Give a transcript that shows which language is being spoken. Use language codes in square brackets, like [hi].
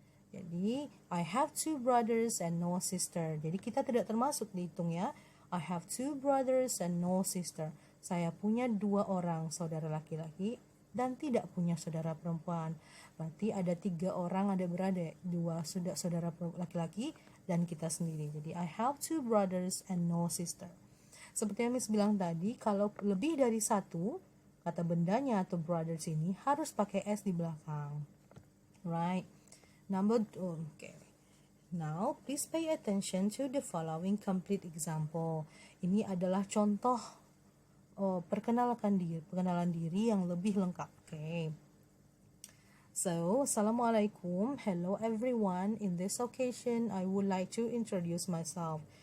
[en] Jadi, I have 2 brothers and no sister. [id] Jadi, kita tidak termasuk dihitung ya. [en] I have 2 brothers and no sister. [id] Saya punya 2 orang saudara laki-laki dan tidak punya saudara perempuan. Berarti ada 3 orang adik-beradik, 2 saudara laki-laki dan kita sendiri. [en] Jadi I have 2 brothers and no sister. [id] Seperti yang Miss bilang tadi, kalau lebih dari 1 kata bendanya atau brothers ini harus pakai s di belakang. [en] Right? Number 2. Okay. Now, please pay attention to the following complete example. [id] Ini adalah contoh perkenalan diri yang lebih lengkap. [en] Okay. So, Assalamualaikum. Hello everyone. In this occasion, I would like to introduce myself.